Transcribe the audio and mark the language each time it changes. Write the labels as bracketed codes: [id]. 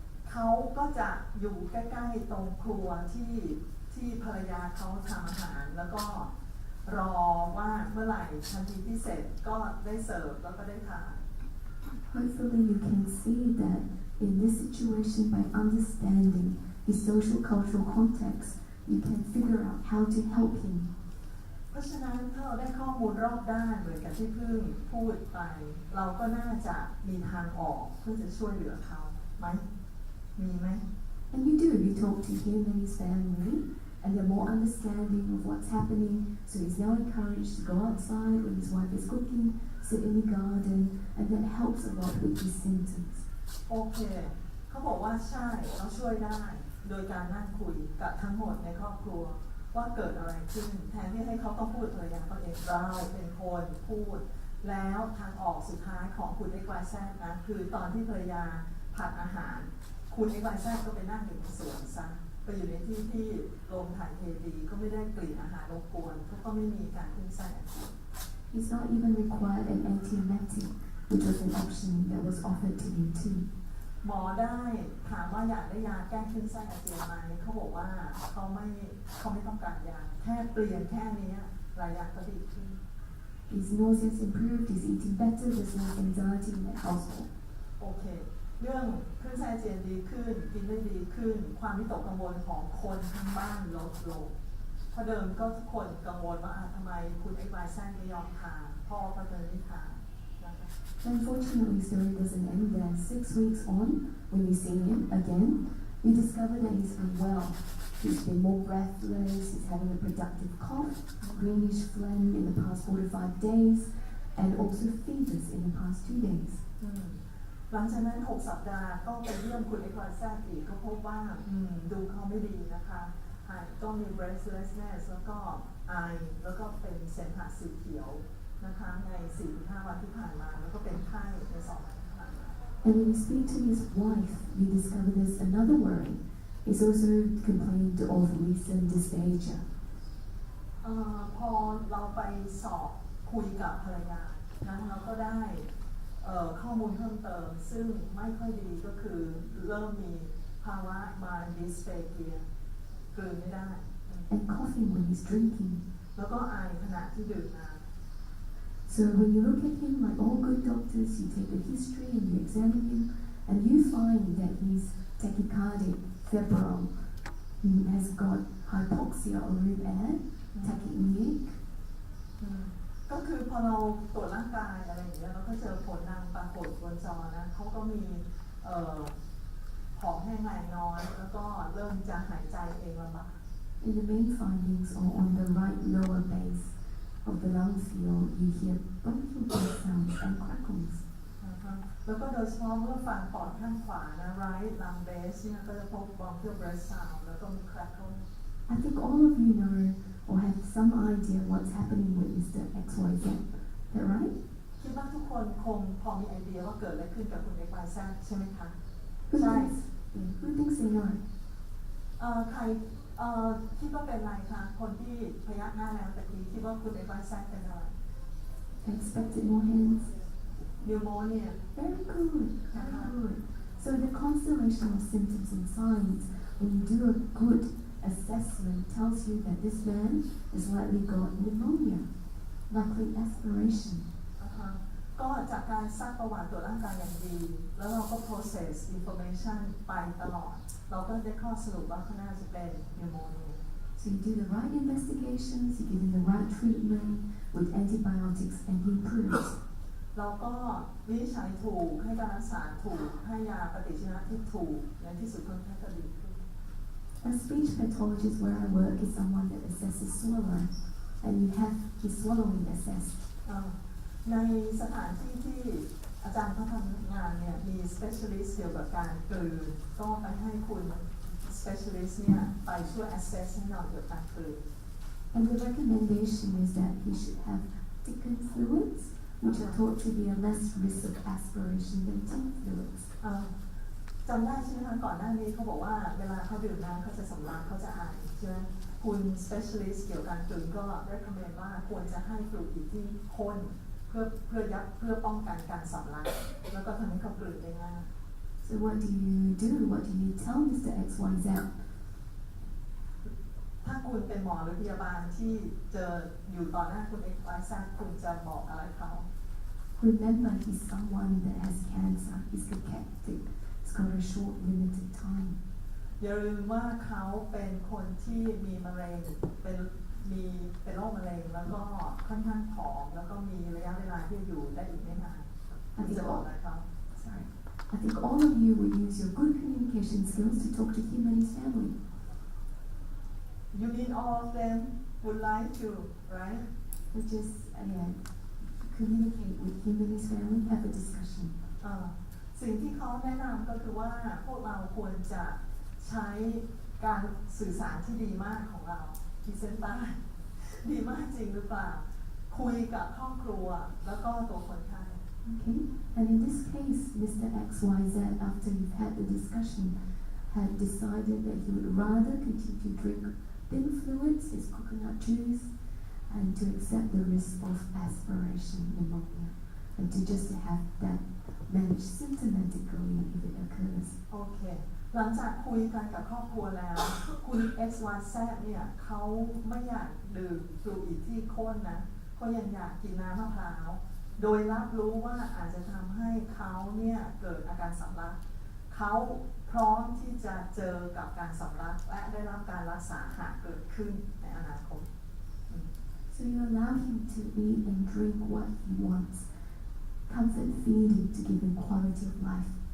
[th] เขาก็จะอยู่ใกล้ๆตรงครัวที่ภรรยาเขาทำอาหารแล้วก็รอว่าเมื่อไหร่ทันทีที่เสร็จก็ได้เสิร์ฟแล้วก็ได้ทาน [en] Hopefully you can see that in this situation by understanding his social cultural context, you can figure out how to help him. [th] เพราะฉะนั้นถ้าเราได้ข้อมูลรอบด้านเหมือนกับที่เพิ่งพูดไปเราก็น่าจะมีทางออกเพื่อจะช่วยเหลือเขาไหมมีไหม [en] And you do. You talk to him and his family, and they're more understanding of what's happening. So he's now encouraged to go outside when his wife is cooking, sit in the garden, and that helps a lot with his symptoms. [th] โอเคเขาบอกว่าใช่เราช่วยได้โดยการนั่งคุยกับทั้งหมดในครอบครัวว่าเกิดอะไรขึ้นแทนที่ให้เขาต้องพูดภรรยาเขาเองเราเป็นคนพูดแล้วทางออกสุดท้ายของคุณ XYZ นะคือตอนที่ภรรยาผัดอาหารคุณ XYZ ก็ไปนั่งอยู่ในสวนซะไปอยู่ในที่ที่ลมถ่ายเทดีก็ไม่ได้กลิ่นอาหารรบกวนเขาก็ไม่มีการขึ้นไส้อาเจียน [en] He's not even required an antiemetic, which was an option that was offered to him too. [th] หมอได้ถามว่าอยากได้ยาแก้ขึ้นไส้อาเจียนไหมเขาบอกว่าเขาไม่ต้องการยาแค่เปลี่ยนแค่นี้หลายอย่างก็ดีขึ้น [en] His nausea improved, he's eating better, there's no anxiety in that household. [th] โอเคเรื่องขึ้นไส้อาเจียนดีขึ้นกินได้ดีขึ้นความวิตกกังวลของคนทั้งบ้านลดลงเพราะเดิมก็ทุกคนกังวลว่าทำไมคุณ XYZ ไม่ยอมทานพ่อก็จะไม่ทาน [en] Unfortunately, the story doesn't end there. 6 weeks on, when we see him again, we discover that he's unwell. He's been more breathless, he's having a productive cough, greenish phlegm in the past 4 to 5 days, and also fevers in the past 2 days. [th] หลังจากนั้น6 สัปดาห์ก็ไปเยี่ยมคุณ XYZ อีกก็พบว่าดูเขาไม่ดีนะคะก็มี breathlessness แล้วก็ไอแล้วก็เป็นเสมหะสีเขียวนะคะใน 4-5 วันที่ผ่านมาแล้วก็เป็นไข้ใน2 วันที่ผ่านมา [en] And when we speak to his wife, we discover there's another worry. He's also complained of recent dysphagia. [th] พอเราไปสอบคุยกับภรรยานะเราก็ได้ข้อมูลเพิ่มเติมซึ่งไม่ค่อยดีก็คือเริ่มมีภาวะมา dysphagia กลืนไม่ได้ [en] And coughing when he's drinking. [th] แล้วก็ไอขณะที่ดื่มน้ำ [en] So when you look at him, like all good doctors, you take a history and you examine him, and you find that he's tachycardic, febrile, he has got hypoxia or room air, tachypneic. [th] ก็คือพอเราตรวจร่างกายอะไรอย่างเงี้ยเราก็เจอผลนางปรากฏบนจอนะเขาก็มีของแห้งแรงน้อยแล้วก็เริ่มจะหายใจเองลำบาก [en] And the main findings are on the right lower base of the lung field. You hear bronchial breath sounds and crackles. [th] แล้วก็โดยเฉพาะเมื่อฟังปอดข้างขวานะ [en] right lung base [th] เนี่ยก็จะพบ [en] bronchial breath sound [th] แล้วก็มี crackle. [en] I think all of you know or have some idea what's happening with Mr. XYZ. Is that right? [th] คิดว่าทุกคนคงพอมีไอเดียว่าเกิดอะไรขึ้นกับคุณ XYZ ใช่ไหมคะ [en] Who thinks they know? [th] ใครคิดว่าเป็นอะไรคะคนที่พยักหน้าแล้วตะกี้คิดว่าคุณ XYZ เป็นอะไร [en] Expected more hands. Pneumonia. Very good. Very good. So the constellation of symptoms and signs, when you do a good assessment, tells you that this man has likely got pneumonia, likely aspiration. [th] ก็จากการซักประวัติตรวจร่างกายอย่างดี แล้วเราก็ [en] process information [th] ไปตลอด เราก็ได้ข้อสรุปว่าข้างหน้าจะเป็น pneumonia [en] So you do the right investigations, you give him the right treatment with antibiotics, and he improves. [th] เราก็วินิจฉัยถูกให้การรักษาถูกให้ยาปฏิชีวนะที่ถูกในที่สุดคนไข้ก็ดีขึ้น [en] A speech pathologist where I work is someone that assesses swallow, and you have his swallowing assessed. [th] ในสถานที่ที่อาจารย์เขาทำงานเนี่ยมี specialist เกี่ยวกับการกลืนก็ไปให้คุณ specialist เนี่ยไปช่วย assess ให้เราเกี่ยวกับการกลืน [en] And the recommendation is that he should have thickened fluids, which are thought to be a less risk of aspiration than thin fluids. [th] จำได้ใช่ไหมคะก่อนหน้านี้เขาบอกว่าเวลาเขาดื่มน้ำเขาจะสำลักเขาจะไอใช่ไหมคุณ specialist เกี่ยวกับการกลืนก็ recommend ว่าควรจะให้ฟลูอิดที่ข้นเพื่อป้องกันการสำลักแล้วก็ทำให้เขากลืนได้ง่าย [en] So what do you do? What do you tell Mr. XYZ? [th] ถ้าคุณเป็นหมอหรือพยาบาลที่เจออยู่ต่อหน้าคุณ XYZ คุณจะบอกอะไรเขา [en] Remember, he's someone that has cancer. He's cachectic. It's got a short, limited time. [th] อย่าลืมว่าเขาเป็นคนที่มีมะเร็งเป็นโรคมะเร็งแล้วก็ค่อนข้างผอมแล้วก็มีระยะเวลาที่อยู่ได้อีกไม่นานจะบอกอะไรเขา [en] Sorry. I think all of you would use your good communication skills to talk to him and his family. You mean all of them would like to, right? Which is, communicate with him and his family, have a discussion. [th] สิ่งที่เขาแนะนำก็คือว่าพวกเราควรจะใช้การสื่อสารที่ดีมากของเราที่เส้นใต้ดีมากจริงหรือเปล่าคุยกับครอบครัวแล้วก็ตัวคนไข้ [en] Okay, and in this case, Mr. XYZ, after you've had the discussion, had decided that he would rather continue to drink thin fluids, his coconut juice, and to accept the risk of aspiration pneumonia, and to just have that managed symptomatically if it occurs. [th] โอเคหลังจากคุยกันกับครอบครัวแล้วคุณ XYZ เนี่ยเขาไม่อยากดื่มฟลูอิดที่ข้นนะเขายังอยากกินน้ำมะพร้าวโดยรับรู้ว่าอาจจะทำให้เขาเนี่ยเกิดอาการสำลักเขาพร้อมที่จะเจอกับการสำลักและได้รับการรักษาหากเกิดขึ้นในอนาคต [en] So you allow him to eat and drink what he wants, comfort feeding to give him quality of life.